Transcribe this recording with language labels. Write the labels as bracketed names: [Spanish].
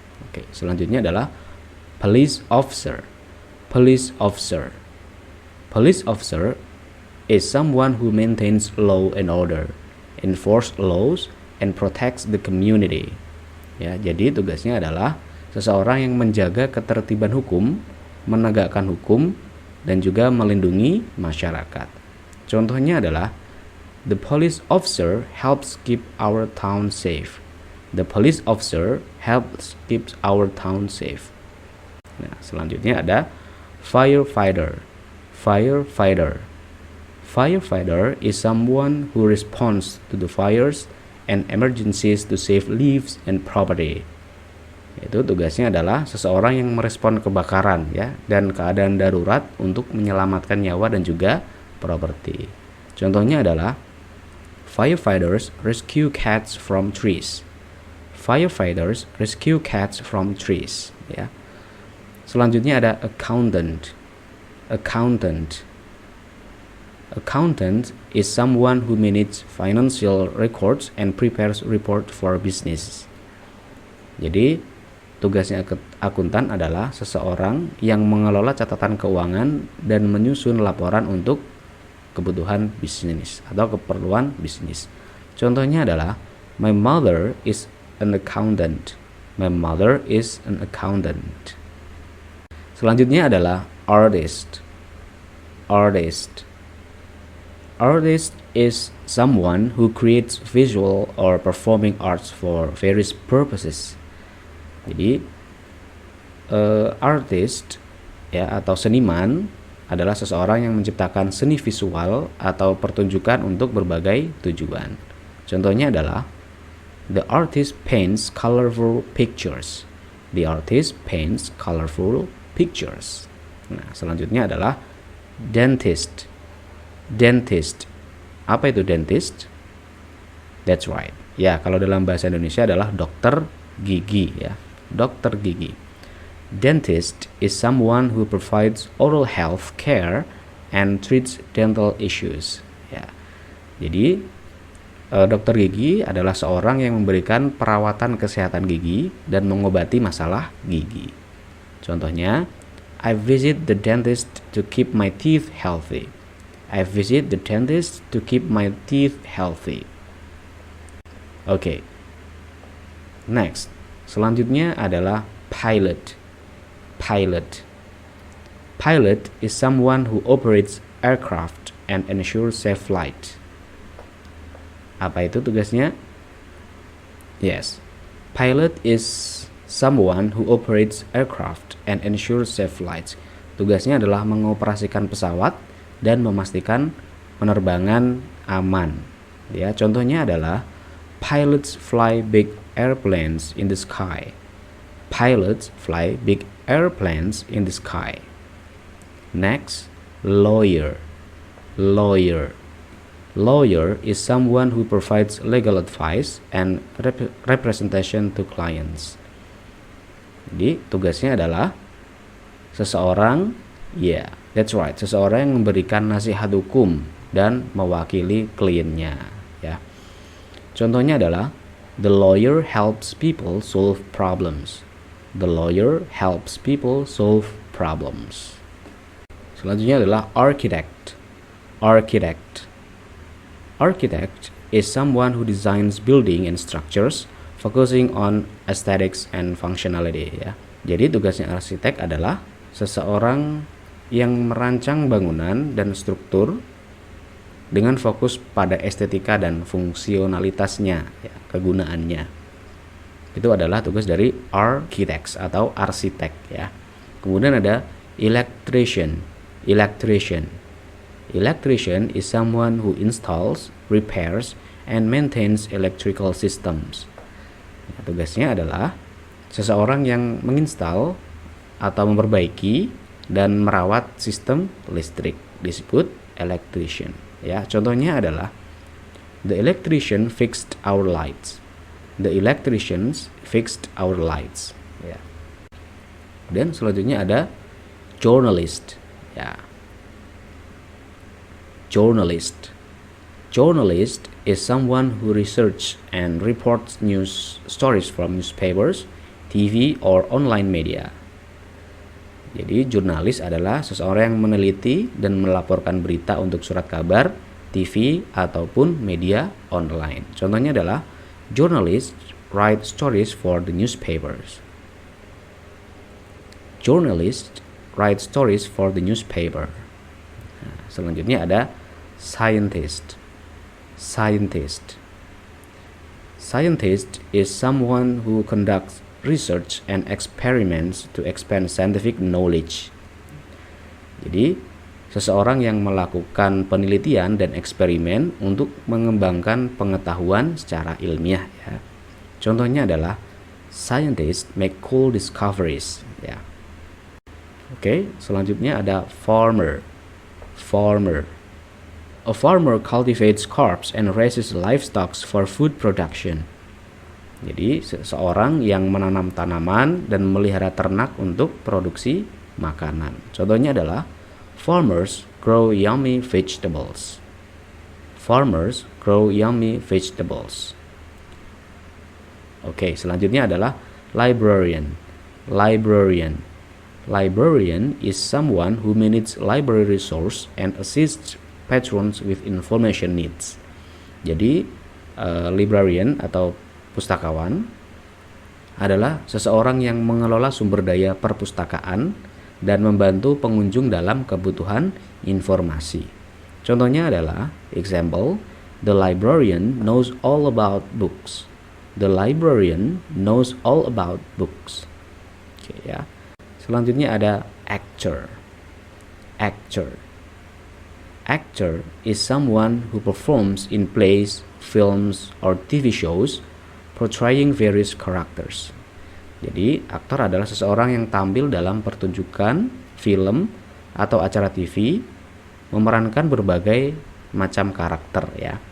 [Indonesian] Oke, selanjutnya adalah police officer. [English] Police officer. Police officer is someone who maintains law and order, enforce laws, and protects the community. [Indonesian] Ya, jadi tugasnya adalah seseorang yang menjaga ketertiban hukum, menegakkan hukum, dan juga melindungi masyarakat. Contohnya adalah [English] the police officer helps keep our town safe. The police officer helps keep our town safe. [Indonesian] Nah, selanjutnya ada firefighter. Firefighter. [English] Firefighter is someone who responds to the fires and emergencies to save lives and property. [Indonesian] Itu tugasnya adalah seseorang yang merespon kebakaran ya dan keadaan darurat untuk menyelamatkan nyawa dan juga properti. Contohnya adalah [English] firefighters rescue cats from trees. Firefighters rescue cats from trees ya. [Indonesian] Selanjutnya ada accountant. Accountant. [English] Accountant is someone who manages financial records and prepares report for business. [Indonesian] Jadi, tugasnya akuntan adalah seseorang yang mengelola catatan keuangan dan menyusun laporan untuk kebutuhan bisnis atau keperluan bisnis. Contohnya adalah [English] my mother is an accountant. My mother is an accountant. [Indonesian] Selanjutnya adalah artist. [English] Artist. Artist is someone who creates visual or performing arts for various purposes. [Indonesian] Jadi artist ya atau seniman adalah seseorang yang menciptakan seni visual atau pertunjukan untuk berbagai tujuan. Contohnya adalah [English] the artist paints colorful pictures. The artist paints colorful pictures. [Indonesian] Nah, selanjutnya adalah dentist. Dentist. Apa itu dentist? [English] That's right. [Indonesian] Ya, kalau dalam bahasa Indonesia adalah dokter gigi ya. Dokter gigi. [English] Dentist is someone who provides oral health care and treats dental issues. [Indonesian] Ya. Jadi Dokter gigi adalah seorang yang memberikan perawatan kesehatan gigi dan mengobati masalah gigi. Contohnya, [English] I visit the dentist to keep my teeth healthy. I visit the dentist to keep my teeth healthy. Oke. Next, [Indonesian] selanjutnya adalah pilot. [English] Pilot. Pilot is someone who operates aircraft and ensures safe flight. [Indonesian] Apa itu tugasnya? [English] Yes. Pilot is someone who operates aircraft and ensures safe flights. [Indonesian] Tugasnya adalah mengoperasikan pesawat dan memastikan penerbangan aman. Ya, contohnya adalah [English] pilots fly big airplanes in the sky. Pilots fly big airplanes in the sky. Next, lawyer. Lawyer. Lawyer is someone who provides legal advice and representation to clients. [Indonesian] Jadi, tugasnya adalah seseorang, [English] that's right, [Indonesian] seseorang yang memberikan nasihat hukum dan mewakili kliennya, ya. Contohnya adalah [English] the lawyer helps people solve problems. The lawyer helps people solve problems. [Indonesian] Selanjutnya adalah architect. [English] Architect. Architect is someone who designs building and structures, focusing on aesthetics and functionality, ya. [Indonesian] Jadi tugasnya arsitek adalah seseorang yang merancang bangunan dan struktur dengan fokus pada estetika dan fungsionalitasnya, ya, kegunaannya. Itu adalah tugas dari architects atau arsitek, ya. Kemudian ada electrician. Electrician. [English] Electrician is someone who installs, repairs, and maintains electrical systems. [Indonesian] Ya, tugasnya adalah seseorang yang menginstal atau memperbaiki dan merawat sistem listrik, disebut electrician. Ya, contohnya adalah [English] the electrician fixed our lights. The electricians fixed our lights. [Indonesian] Ya. Dan selanjutnya ada journalist. Ya. [English] Journalist. Journalist is someone who researches and reports news stories from newspapers, TV, or online media. [Indonesian] Jadi, jurnalis adalah seseorang yang meneliti dan melaporkan berita untuk surat kabar, TV, ataupun media online. Contohnya adalah [English] journalists write stories for the newspapers. Journalists write stories for the newspaper. [Indonesian] Nah, selanjutnya ada [English] scientist. Scientist. Scientist is someone who conducts research and experiments to expand scientific knowledge. [Indonesian] Jadi, seseorang yang melakukan penelitian dan eksperimen untuk mengembangkan pengetahuan secara ilmiah, ya. Contohnya adalah [English] scientists make cool discoveries, ya. [Indonesian] Oke, selanjutnya ada farmer. Farmer. [English] A farmer cultivates crops and raises livestock for food production. [Indonesian] Jadi, seseorang yang menanam tanaman dan memelihara ternak untuk produksi makanan. Contohnya adalah [English] farmers grow yummy vegetables. Farmers grow yummy vegetables. [Indonesian] Oke, selanjutnya adalah [English] librarian. Librarian. Librarian is someone who manages library resource and assists patrons with information needs. [Indonesian] Jadi, librarian atau pustakawan adalah seseorang yang mengelola sumber daya perpustakaan dan membantu pengunjung dalam kebutuhan informasi. Contohnya adalah, [English] example, the librarian knows all about books. The librarian knows all about books. Oke, ya. [Indonesian] Selanjutnya ada actor. Actor. [English] Actor is someone who performs in plays, films, or TV shows portraying various characters. [Indonesian] Jadi, aktor adalah seseorang yang tampil dalam pertunjukan, film, atau acara TV memerankan berbagai macam karakter, ya.